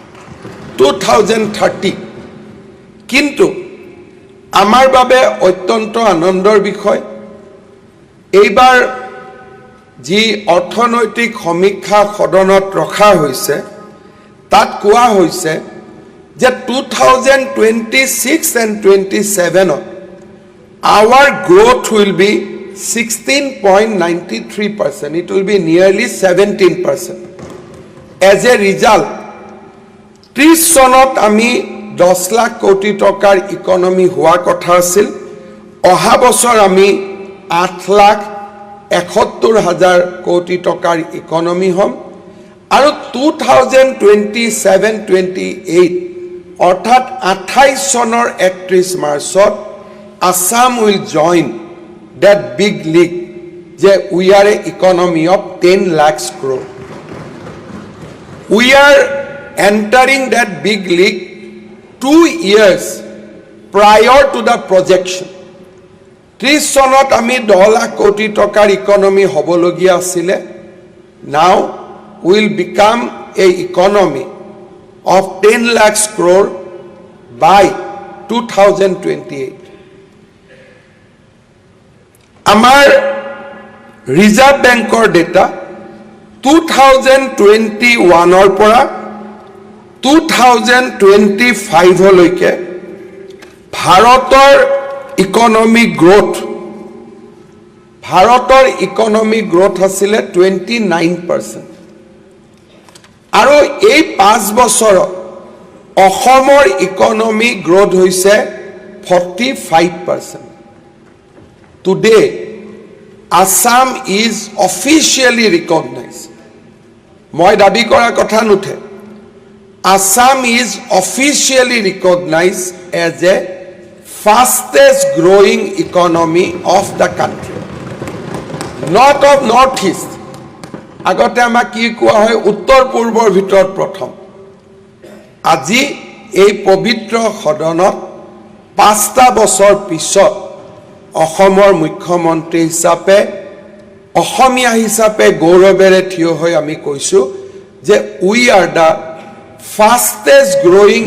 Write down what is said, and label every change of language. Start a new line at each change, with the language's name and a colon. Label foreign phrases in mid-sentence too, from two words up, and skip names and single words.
Assamese: 2030 কিন্তু আমাৰ বাবে অত্যন্ত আনন্দৰ বিষয় এইবাৰ যি অৰ্থনৈতিক সমীক্ষা সদনত ৰখা হৈছে তাত কোৱা হৈছে যে
English: 2026 and 27 our growth will be 16.93%. It will be nearly 17%. As a result,
Assamese: 30 চনত আমি 10 লাখ কোটি টকাৰ ইকনমি হোৱা কথা আছিল অহা বছৰ আমি 8,71,000 কোটি টকাৰ ইকনমি হম আৰু 2027-28 অৰ্থাৎ 28 চনৰ 31 মাৰ্চত
English: Assam will join that big league যে we are an economy of 10 lakhs crore. We are entering that big league 2 years prior to the projection.
Assamese: 30 চনত আমি 10 লাখ কোটি টকাৰ ইকনমি হবলগীয়া আছিলে
English: now will become a economy of 10 lakhs crore by 2028.
Assamese: Amar Reserve Bank data 2021 or pora 2025 loike Bharator
English: economic growth
Assamese: hasile 29%. আৰু এই 5 বছৰত অসমৰ ইকনমি গ্ৰোথ হৈছে 45%.
English: Today, Assam is officially recognized.
Assamese: মই দাবী কৰা কথা নুঠে.
English: Assam is officially recognized as a fastest growing economy of the country. Not of Northeast,
Assamese: আগতে আমাক কি কোৱা হয় উত্তৰ পূৰ্বৰ ভিতৰত প্ৰথম আজি এই পবিত্ৰ সদনত 5টা বছৰ পিছত অসমৰ মুখ্যমন্ত্ৰী হিচাপে অসমীয়া হিচাপে গৌৰৱেৰে থিয় হৈ আমি কৈছো যে
English: we are the fastest growing